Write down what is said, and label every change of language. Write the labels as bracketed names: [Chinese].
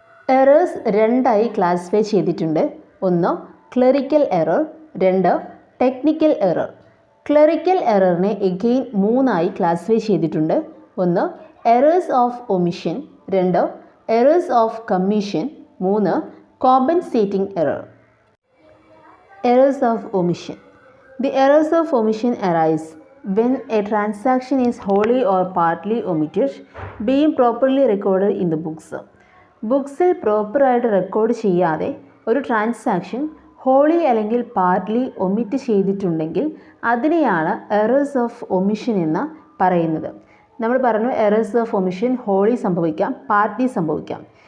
[Malayalam] Errors രണ്ടായി classify ചെയ്തിട്ടുണ്ട്. ഒന്ന് ക്ലറിക്കൽ എറർ, രണ്ട് ടെക്നിക്കൽ എറർ. ക്ലറിക്കൽ എററിനെ എഗെയിൻ മൂന്നായി ക്ലാസിഫൈ ചെയ്തിട്ടുണ്ട്. ഒന്ന് എറേഴ്സ് ഓഫ് ഒമിഷൻ, രണ്ട് എറേഴ്സ് ഓഫ് കമ്മീഷൻ, മൂന്ന് compensating error. Errors of omission. [English] The errors of omission arise when a transaction is wholly or partly omitted, being properly recorded in the books. [Malayalam] ബുക്സിൽ പ്രോപ്പറായിട്ട് record ചെയ്യാതെ ഒരു transaction holy അല്ലെങ്കിൽ partly omit ചെയ്തിട്ടുണ്ടെങ്കിൽ അതിനെയാണ് errors of omission എന്ന് പറയുന്നത്. നമ്മൾ പറഞ്ഞു എറേഴ്സ് ഓഫ് ഒമിഷൻ ഹോളി സംഭവിക്കാം, പാർട്ട്ലി സംഭവിക്കാം.